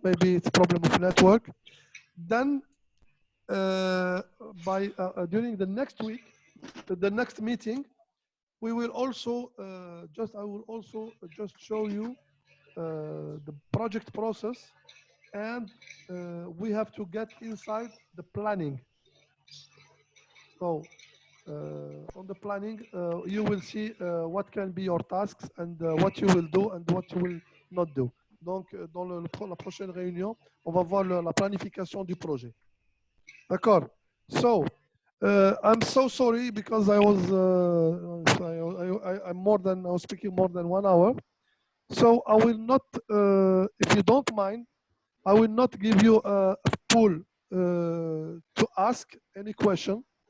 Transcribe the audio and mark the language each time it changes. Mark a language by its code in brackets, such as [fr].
[en] Maybe it's a problem of network. Then during the next week, the next meeting, we will also I will also just show you the project process, and we have to get inside the planning. So on the planning, you will see what can be your tasks and what you will do and what you will not do. [fr] Donc, dans la prochaine réunion, on va voir la planification du projet. D'accord. [en] So, I'm so sorry because I was I was speaking more than 1 hour. So I will not, if you don't mind, I will not give you a pool to ask any question.